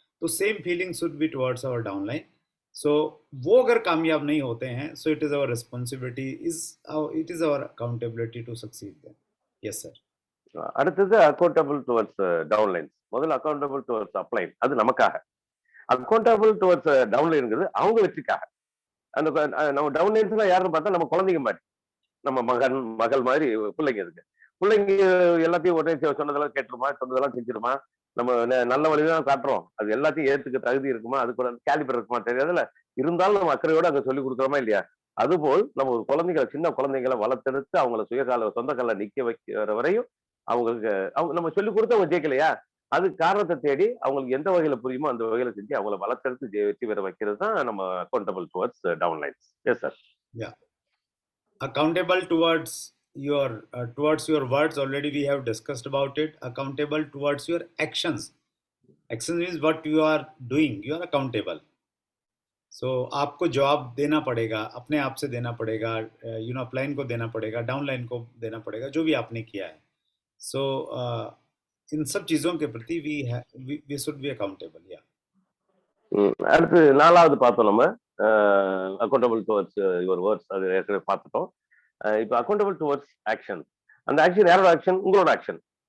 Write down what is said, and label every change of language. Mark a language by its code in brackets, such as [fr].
[en] तो same feeling should be towards our downline. [hi] सो वो अगर कामयाब नहीं होते हैं, [en] So it is our responsibility, it is our accountability to succeed them. Yes sir. [ta] அடுத்தது [en] Accountable towards downlines. [ta] முதல்ல [en] accountable towards upline, [ta] அது நமக்காக. [en] accountable towards டவுன்லைன்ங்கிறது [ta] அவங்க வெற்றிக்காக. அந்த நம்ம டவுன்லைன்ஸ் யாருன்னு பார்த்தா நம்ம குழந்தைங்க மாதிரி, நம்ம மகள் மாதிரி பிள்ளைங்க இருக்கு. பிள்ளைங்க எல்லாத்தையும் ஒரே சொன்னதெல்லாம் கேட்டுருமா, சொன்னதெல்லாம் செஞ்சிருமா, நம்ம நல்ல வழிதான் காட்டுறோம், அது எல்லாத்தையும் ஏத்துக்க தகுதி இருக்குமா, அதுக்கு ஒரு கேலிபர் இருக்குமா தெரியாதுல்ல. இருந்தாலும் நம்ம அக்கறையோட அங்க சொல்லி கொடுக்குறோமா இல்லையா? அதுபோல் நம்ம ஒரு குழந்தைகளை, சின்ன குழந்தைகளை வளர்த்தெடுத்து அவங்கள சொந்த கால நிக்க வைக்கிற வரையும் அவங்க நம்ம சொல்லி கொடுத்து அவங்க ஜெயிக்கலையா, அது காரணத்தை தேடி அவங்களுக்கு எந்த வகையில புரியுமோ அந்த வகையில செஞ்சு அவங்கள வளர்த்தெடுத்து வெற்றி பெற வைக்கிறது தான் நம்ம [en] Accountable towards downlines. Yes sir. Yeah. Accountable towards your words, already we have discussed about it. Accountable towards your actions. Actions means what you are doing, you are accountable. So [hi] आपको जवाब देना पड़ेगा, अपने आप से देना पड़ेगा, अपलाइन को देना पड़ेगा, डाउनलाइन को देना पड़ेगा, जो भी आपने किया है. [en] So [hi] इन सब चीजों के प्रति [en] we should be accountable. Yeah. [ta] அடுத்து 4வது பார்த்தோம் நம்ம [en] accountable towards your words, [ta] அது ஏற்கனவே பார்த்துட்டோம். இப்போ [en] Accountable towards action. [ta] அந்த ஆக்ஷன் யாரோட ஆக்ஷன்? உங்களோட ஆக்ஷன்.